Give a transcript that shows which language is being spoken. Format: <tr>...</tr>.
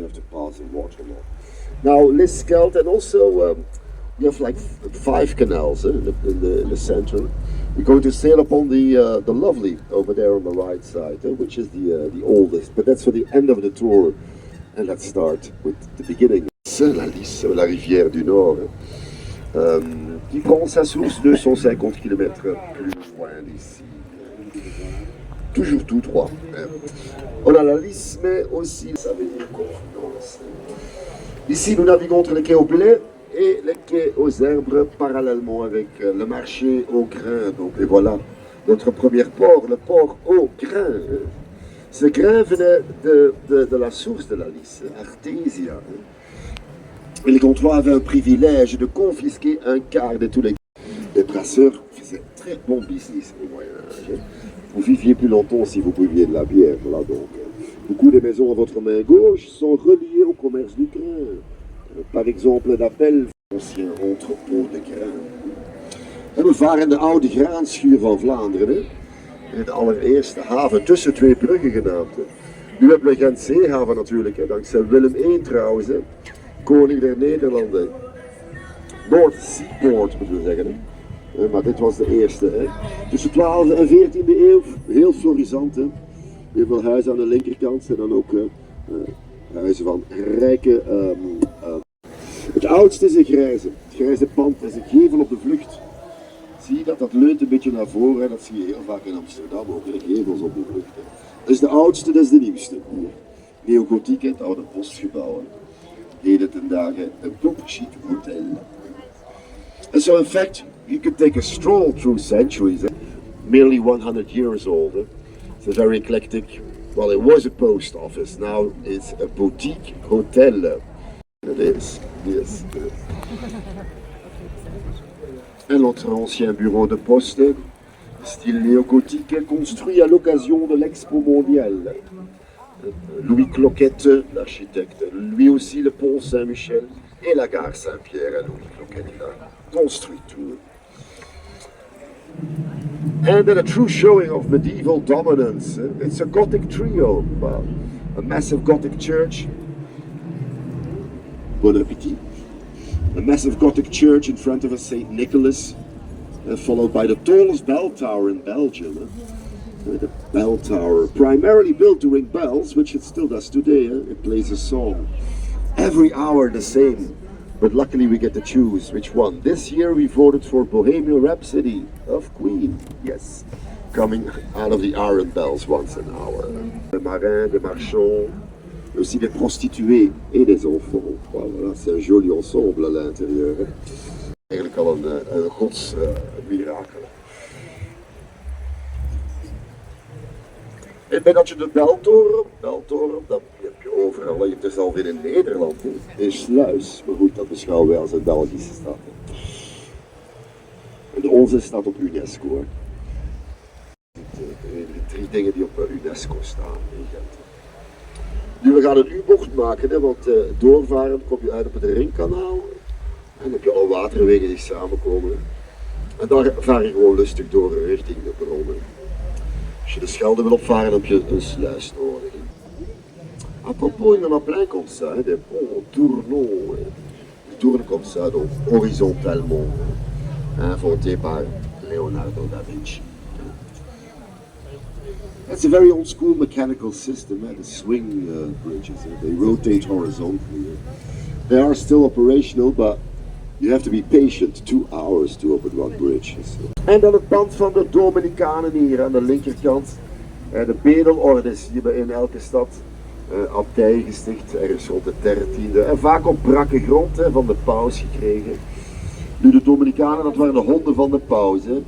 <en>You have to pass the water level. Now Lys, Scheldt, and also you have like 5 canals in the center. We're going to sail upon the Lovely over there on the right side, which is the oldest. But that's for the end of the tour, and let's start with the beginning.</en> <fr>La Lys, la rivière du Nord, qui prend sa source 250 km plus loin d'ici. Toujours tout droit. On a la Lys, mais aussi, ça veut dire confluence. Ici, nous naviguons entre les quais aux blés et les quais aux herbes, parallèlement avec le marché au grain. Donc, et voilà notre premier port, le port au grain. Ce grain venait de la source de la Lys, Artésia. Et les comptoirs avaient un privilège de confisquer un quart de tous les... Les brasseurs faisaient très bon business au Moyen-Âge. Vous viviez plus longtemps si vous buviez de la bière. Voilà donc. Beaucoup des maisons à votre main gauche sont reliées au commerce du grain. Par exemple, d'Appel, ancien entrepôt de grain.</fr> <nl>En we varen de oude graanschuur van Vlaanderen. De allereerste haven tussen twee bruggen genaamd. Nu hebben we Gent Zeehaven natuurlijk, dankzij Willem I trouwens. Koning der Nederlanden. North Seaport moeten we zeggen. Maar dit was de eerste. Tussen 12e en 14e eeuw, heel florissant. Heel veel huizen aan de linkerkant en dan ook huizen van rijke... Het oudste is een grijze. Het grijze pand is een gevel op de vlucht. Zie je dat leunt een beetje naar voren. Dat zie je heel vaak in Amsterdam ook, de gevels op de vlucht. Dat is de oudste, dat is de nieuwste. Neogotiek, het oude postgebouw. Heden ten dagen een chic hotel.</nl> <en>And so in fact, you could take a stroll through centuries. Merely 100 years old. It's a very eclectic, well, it was a post office. Now it's a boutique hotel. It is, yes.</en> <fr>Et notre ancien bureau de poste, style néo-gothique, construit à l'occasion de l'Expo mondiale. Louis Cloquette, l'architecte, lui aussi le pont Saint-Michel et la gare Saint-Pierre, Louis Cloquette, il a construit tout.</fr> <en>And then a true showing of medieval dominance. It's a Gothic trio, well, a massive Gothic church.</en> <fr>Bon appétit.</fr> <en>A massive Gothic church in front of a St. Nicholas, followed by the tallest bell tower in Belgium. The bell tower, primarily built to ring bells, which it still does today. It plays a song. Every hour the same, but luckily we get to choose which one. This year we voted for Bohemian Rhapsody of Queen. Yes, coming out of the iron bells once an hour.</en> <fr>Des marins, des marchands, aussi des prostituées et des enfants. Voilà, c'est un joli ensemble à l'intérieur.</fr> <nl>Eigenlijk al een godsmirakel. En bij dat je de beltoren, dat heb je overal. Je hebt er zelf in Nederland, in Sluis. Maar goed, dat beschouwen wij als een Belgische stad. En onze staat op UNESCO. Hè. De 3 dingen die op UNESCO staan in Gent. Nu, we gaan een U-bocht maken, hè, want doorvaren kom je uit op het Ringkanaal. En dan heb je al waterwegen die samenkomen. En daar vaar je gewoon lustig door richting de bronnen. Als je de Schelde wil opvaren, heb je een sluis nodig.</nl> <fr>Apropos, il y en a plein comme ça, des ponts tournants. Ils tournent comme ça, donc horizontalement, inventé par Leonardo da Vinci.</fr> <en>It's a very old school mechanical system, the swing bridges, they rotate horizontally. They are still operational, but you have to be patient, 2 hours to open one bridge.</en> <nl>En dan het pand van de Dominicanen hier aan de linkerkant. De bedelordes die we in elke stad abdij gesticht, ergens rond de 13e. En vaak op brakke grond van de paus gekregen. Nu, de Dominicanen, dat waren de honden van de paus.</nl>